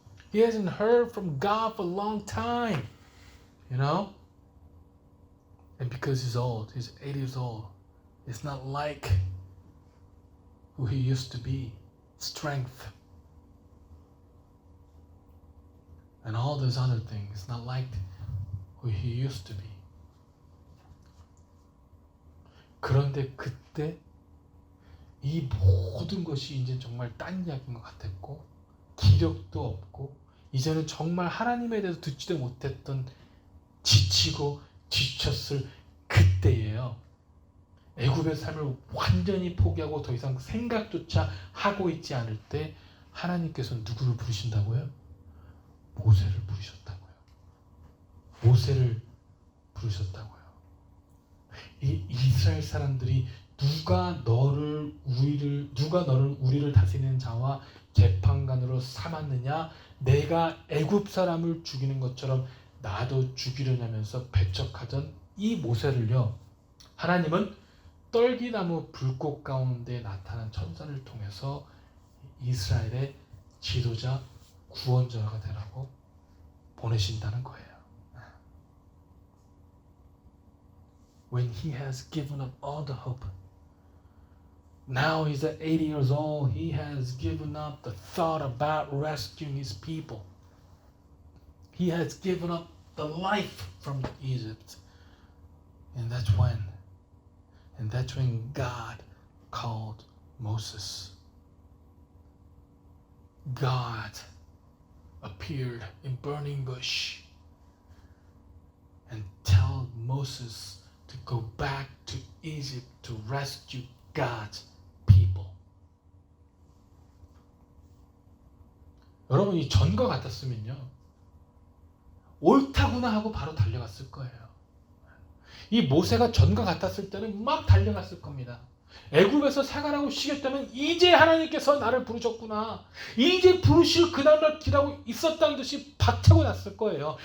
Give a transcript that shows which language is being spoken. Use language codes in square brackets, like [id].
[en] He hasn't heard from God for a long time. You know, and because he's old, he's 80 years old. It's not like who he used to be. Strength and all those other things. It's not like who he used to be. [ko] 그런데 그때 이 모든 것이 이제 정말 딴 이야기인 것 같았고, 기력도 없고, 이제는 정말 하나님에 대해서 듣지도 못했던 지치고 지쳤을 그때예요. 애굽의 삶을 완전히 포기하고 더 이상 생각조차 하고 있지 않을 때 하나님께서 누구를 부르신다고요? 모세를 부르셨다고요. 모세를 부르셨다고요. 이 이스라엘 사람들이 누가 너를 우리를 다스리는 자와 재판관으로 삼았느냐? 내가 애굽 사람을 죽이는 것처럼 나도 죽이려냐면서 배척하던 이 모세를요, 하나님은 떨기나무 불꽃 가운데 나타난 천사를 통해서 이스라엘의 지도자, 구원자가 되라고 보내신다는 거예요. [en] When he has given up all the hope, Now he's at 80 years old. He has given up the thought about rescuing his people. He has given up the life from Egypt. And that's when God called Moses. God appeared in burning bush and told Moses to go back to Egypt to rescue God's people. [ko] 여러분, 이 전과 같았으면요, 옳다구나 하고 바로 달려갔을 거예요. 이 모세가 전과 같았을 때는 막 달려갔을 겁니다. 애굽에서 생활하고 쉬겠다면 이제 하나님께서 나를 부르셨구나, 이제 부르실 그날을 기다리고 있었다는 듯이 박차고 났을 거예요.